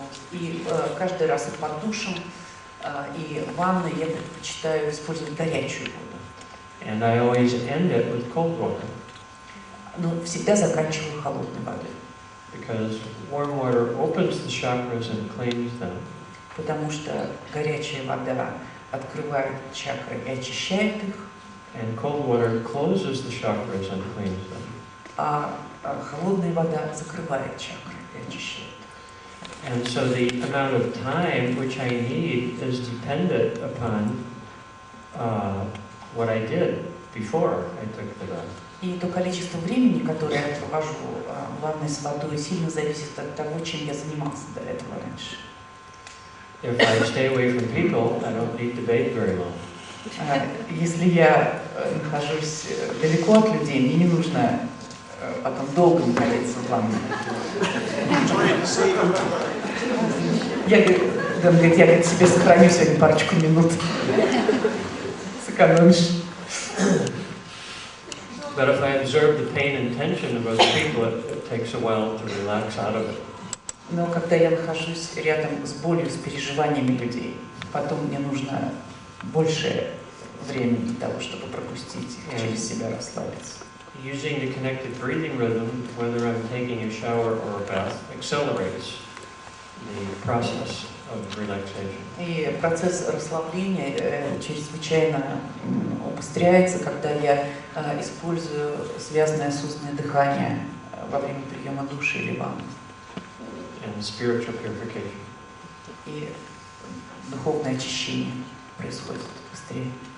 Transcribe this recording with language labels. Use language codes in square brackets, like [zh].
[ru] И каждый раз и под душем, и в ванной я предпочитаю использовать горячую воду. [en] And I always end it with cold water. [ru] Но всегда заканчиваю холодной водой. [en] Because warm water opens the chakras and cleans them. [ru] Потому что горячая вода открывает чакры и очищает их. [en] And cold water closes the chakras and cleans them. [ru] А холодная вода закрывает чакры и очищает. [en] And so the amount of time which I need is dependent upon what I did before I took the bath. [ru] И то количество времени, которое я провожу в ванной с водой, сильно зависит от того, чем я занимался до этого раньше. [en] If I stay away from people, I don't need to bathe very long. [ru] Если я нахожусь далеко от людей, мне не нужно потом долго находиться в ванной. Я говорит, себе сохраню сегодня парочку минут. Сэкономишь. [en] But if I observe the pain and tension of other people, it takes a while to relax out of it. [ru] Но когда я нахожусь рядом с болью, с переживаниями людей, потом мне нужно больше времени для того, чтобы пропустить их, через себя расслабиться. [en] Using the connected breathing rhythm, whether I'm taking a shower or a bath, accelerates the process of relaxation. [ru] И процесс расслабления чрезвычайно убыстряется, когда я использую связанное осознанное дыхание во время приема души или ванны. [en] And spiritual purification. [ru] И духовное очищение происходит быстрее.